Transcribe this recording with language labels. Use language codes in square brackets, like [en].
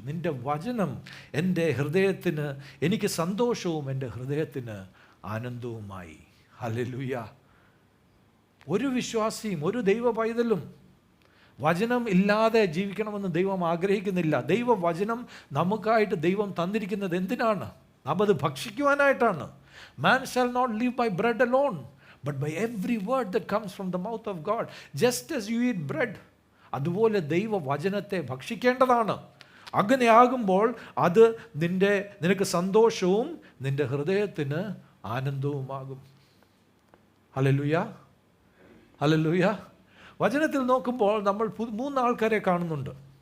[ml] നിൻ്റെ വചനം എൻ്റെ ഹൃദയത്തിന്, എനിക്ക് സന്തോഷവും എൻ്റെ ഹൃദയത്തിന് ആനന്ദവുമായി. ഹല്ലേലൂയ. ഒരു വിശ്വാസിയും ഒരു ദൈവ പൈതലും വചനം ഇല്ലാതെ ജീവിക്കണമെന്ന് ദൈവം ആഗ്രഹിക്കുന്നില്ല. ദൈവവചനം നമുക്കായിട്ട് ദൈവം തന്നിരിക്കുന്നത് എന്തിനാണ്? നാം അത് ഭക്ഷിക്കുവാനായിട്ടാണ്. [en] Man shall not live by bread alone, but by every word that comes from the mouth of God. Just as you eat bread, [ml] അതുപോലെ ദൈവവചനത്തെ ഭക്ഷിക്കേണ്ടതാണ്. അങ്ങനെയാകുമ്പോൾ അത് നിനക്ക് സന്തോഷവും നിൻ്റെ ഹൃദയത്തിന് ആനന്ദവുമാകും. Hallelujah, hallelujah. വചനത്തിൽ നോക്കുമ്പോൾ നമ്മൾ 3 ആൾക്കാരെ കാണുന്നുണ്ട്.